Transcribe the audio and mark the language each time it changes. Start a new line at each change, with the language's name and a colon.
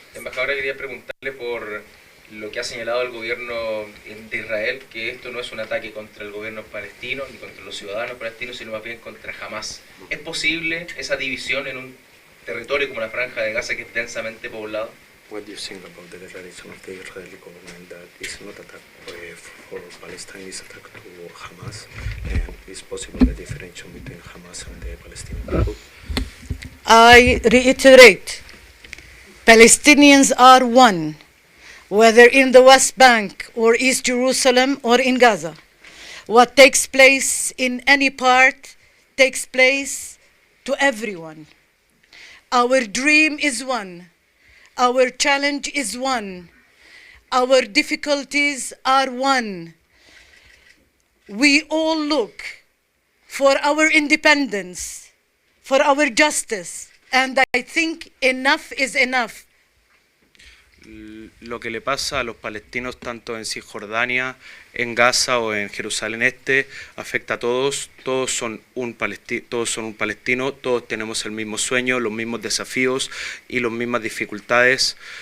Spanish: Embajadora, quería preguntarle por lo que ha señalado el gobierno de Israel, que esto no es un ataque contra el gobierno palestino ni contra los ciudadanos palestinos, sino más bien contra Hamás. ¿Es posible esa división en un territorio como la Franja de Gaza, que es densamente poblado?
English: What do you think about the declaration of the Israeli government that is not attack for Palestine, is attack to Hamas, and is possible the differentiation between Hamas and the Palestinian people? I reiterate, Palestinians are one, whether in the West Bank or East Jerusalem or in Gaza. What takes place in any part takes place to everyone. Our dream is one. Our challenge is one. Our difficulties are one. We all look for our independence, for our justice, and I think enough is enough.
Spanish: Lo que le pasa a los palestinos tanto en Cisjordania, en Gaza o en Jerusalén Este afecta a todos. Todos son un palestino, todos tenemos el mismo sueño, los mismos desafíos y las mismas dificultades.